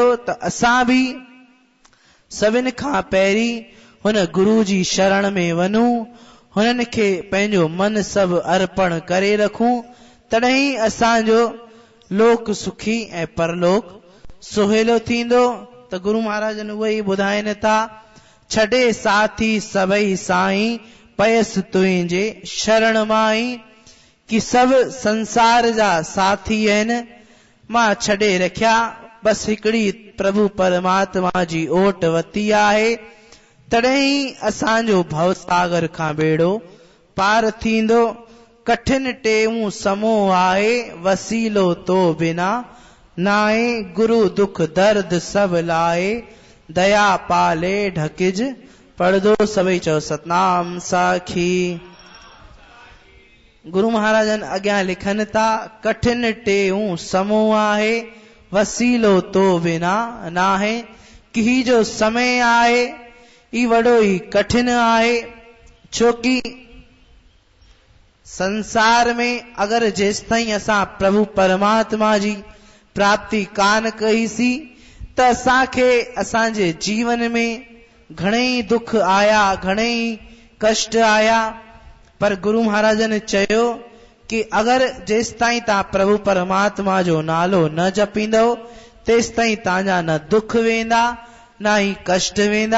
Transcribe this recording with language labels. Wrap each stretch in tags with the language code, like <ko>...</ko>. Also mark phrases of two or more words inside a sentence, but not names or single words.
<sd>त असां बि सभिनि खां पहिरीं हुन गुरु जी शरण में वञूं, हुननि खे पंहिंजो मन सभु अर्पण करे रखूं, तॾहिं असांजो लोक सुखी ऐं परलोक सुहेलो थींदो। त गुरु महाराजनि उहे ई ॿुधाइनि था, छॾे साथी सभई साईं पयसि तुंहिंजे शरण माई, कि सभु संसार जा साथी आहिनि मां छॾे रखिया, बसि हिकिड़ी प्रभु परमात्मा जी ओट वती आहे, तॾहिं असांजो भवसागर खां बेड़ो पार थींदो। कठिन टेऊं समो आहे वसीलो तो बिना नाए, गुरु दुख दर्द सब लाए दया पाले ढकिज पढ़दो। सभई चओ सतनाम साखी। गुरु महाराजन अॻियां लिखनि था, कठिन टेऊं समो आहे वसीलो तो बिना नाहे, कि ही जो समय आहे ई वॾो ई कठिन आहे। छोकी संसार में अगरि जेसि ताईं असां प्रभु परमात्मा जी प्राप्ति कान कईसीं त असांखे असांजे जीवन में घणेई दुख आया, घणेई कष्ट आया, पर गुरु महाराजन चयो कि अगरि जेसि ताईं तव्हां प्रभु परमात्मा जो नालो न जपींदव तेसि ताईं तव्हांजा न दुख वेंदा न ई कष्ट वेंदा।</sd>